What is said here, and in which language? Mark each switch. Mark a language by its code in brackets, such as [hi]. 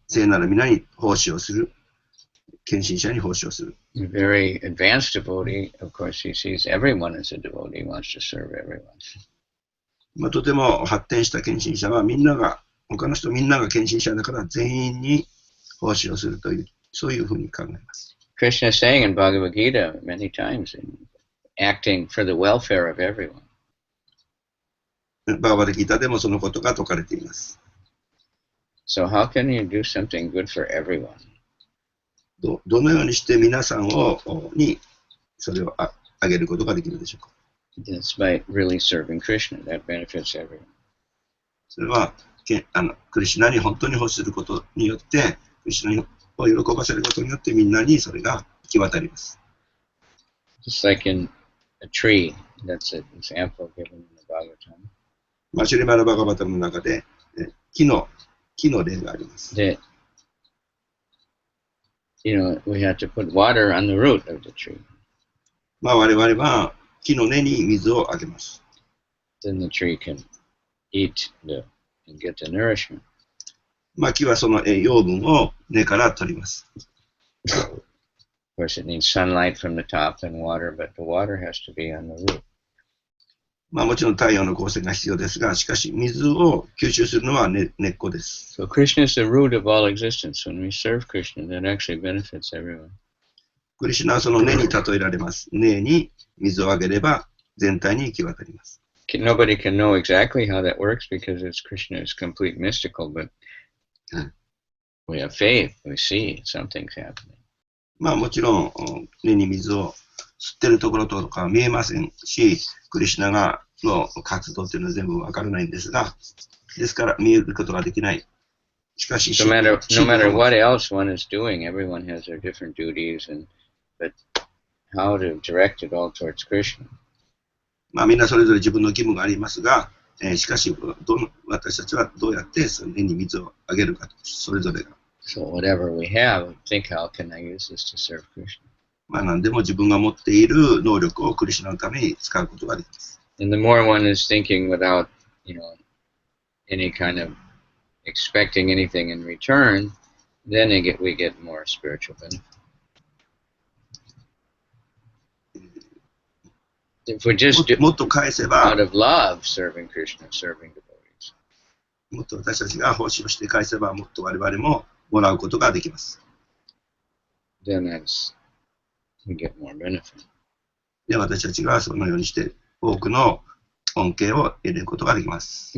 [ja] 聖なる皆に奉仕をする。献身者に奉仕をする。 [en] A very advanced devotee, of course, he sees everyone as a devotee, he wants to serve everyone. [ja] まあ、とても発展した献身者は他の人みんなが献身者だから全員に奉仕をするという、そういうふうに考えます。 [en] Krishna is saying in Bhagavad Gita many times, acting for the welfare of everyone. [ja] バガバダギータでもそのことが説かれています。 [en] So how can you do something good for everyone? [ja] どのようにして皆さんにそれをあげることができるでしょうか。 [en] It's by really serving Krishna. That benefits everyone. [ja] それはクリシュナに本当に奉仕することによってクリシュナにを喜ばせることによってみんなにそれが行き渡ります。 [en] Just like in a tree, that's an example given in the Bhagavatam. [ja] シュリマダ・バガバタムの中で木の例があります。 [en] That, we have to put water on the root of the tree. [ja] 我々は木の根に水をあげます。 [en] Then the tree can eat and get the nourishment. [ja] 木はその養分を根から取ります。 [en] Of course, it needs sunlight from the top and water, but the water has to be on the root. [ja] もちろん太陽の光線が必要ですが、しかし水を吸収するのは根っこです。 [en] So Krishna is the root of all existence. When we serve Krishna, that actually benefits everyone. [ja] クリシュナはその根に例えられます。根に水をあげれば全体に行き渡ります。 [en] Nobody can know exactly how that works because Krishna is complete mystical, but we have faith. We see something's happening. [ja] もちろん根に水を吸ってるところとかは見えませんし、クリシュナの活動というのは全部わからないんですが、ですから見えることができない。しかし、 [en] no matter what else one is doing, everyone has their different duties, but how to direct it all towards Krishna. [ja] みんなそれぞれ自分の義務がありますが、しかし私たちはどうやってその根に水をあげるかと、それぞれが。 [en] So whatever we have, think how can I use this to serve Krishna? [ja] 何でも自分が持っている能力をクリシュナのために使うことができます。 [en] And the more one is thinking without, any kind of expecting anything in return, then we get more spiritual benefit. If we just do [ja] もっと返せば、 [en] out of love serving Krishna, serving devotees. [ja] もっと私たちが奉仕をして返せば、もっと我々ももらうことができます。 [en] Then we get more benefit. [ja] で、私たちがそのようにして多くの恩恵を得ることができます。